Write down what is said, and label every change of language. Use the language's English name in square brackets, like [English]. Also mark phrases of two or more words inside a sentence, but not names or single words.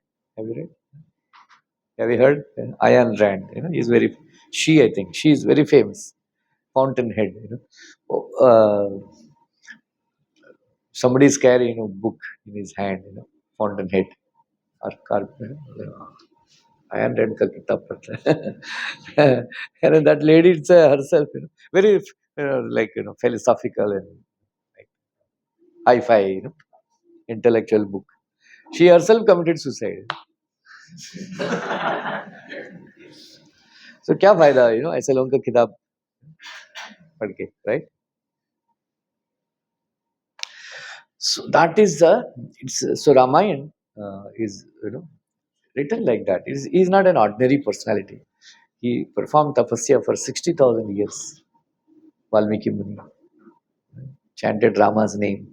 [English] Have you read? Have you heard? Ayan Rand. He's very. I think she is very famous. Fountainhead. Somebody is carrying book in his hand. Fountainhead. Or I am read [Hindi] का किताब पढ़ता है. [English] And that lady, it's herself, very, like, philosophical and like hi-fi, intellectual book. She herself committed suicide. [Hindi] So क्या फायदा, ऐसे लोगों का किताब पढ़ के, [English] right? So that is so Ramayan is, written like that. He's not an ordinary personality. He performed tapasya for 60,000 years. Valmiki Muni chanted Rama's name.